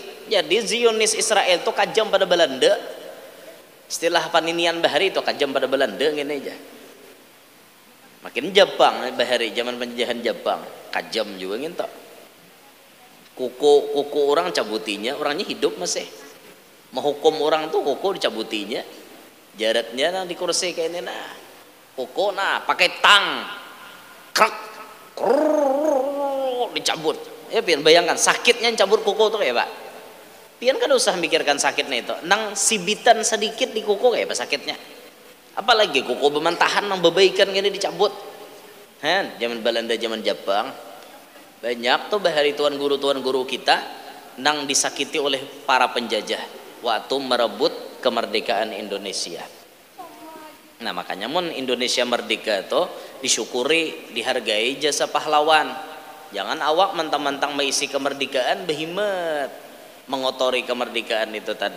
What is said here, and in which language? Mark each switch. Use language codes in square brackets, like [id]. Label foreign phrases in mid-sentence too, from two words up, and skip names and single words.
[bjn] Jadi Zionis Israel tuh kejam pada Belanda. Istilah paninian bahari itu kejam pada Belanda gini aja. Makin Jepang bahari zaman penjajahan Jepang, kejam juga gitu. Kuku orang cabutinya, orangnya hidup masih. Menghukum orang tuh kuku dicabutinya. Jaratnya nah, di kursi kayak ini nah. Kuku nah pakai tang. Krek. Dicabut. Ya pian bayangkan sakitnya cabut kuku tuh ya, Pak. Pian kan usah mikirkan sakitnya itu. Nang sibitan sedikit di kuku kayak apa sakitnya. Apalagi kuku bemantahan nang bebaikan gini dicabut. Zaman Belanda, zaman Jepang banyak tuh bahari tuan guru kita nang disakiti oleh para penjajah waktu merebut kemerdekaan Indonesia. Nah makanya mun Indonesia merdeka tuh disyukuri, dihargai jasa pahlawan. Jangan awak mentang-mentang mengisi kemerdekaan behimet mengotori kemerdekaan itu tadi.